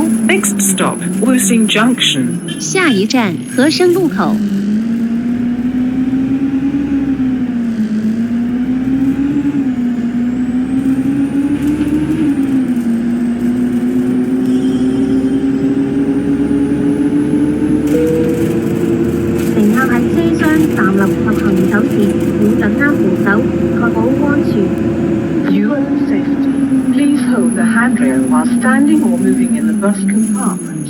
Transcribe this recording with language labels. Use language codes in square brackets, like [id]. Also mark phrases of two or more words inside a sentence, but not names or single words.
[en] Next stop, Woosing Junction. [yue] 下一站和生路口。乘客喺車廂站立及行走時，要緊握扶手，確保安全。 [en] For your own safety, please hold the handrail while standing or moving in the bus compartment.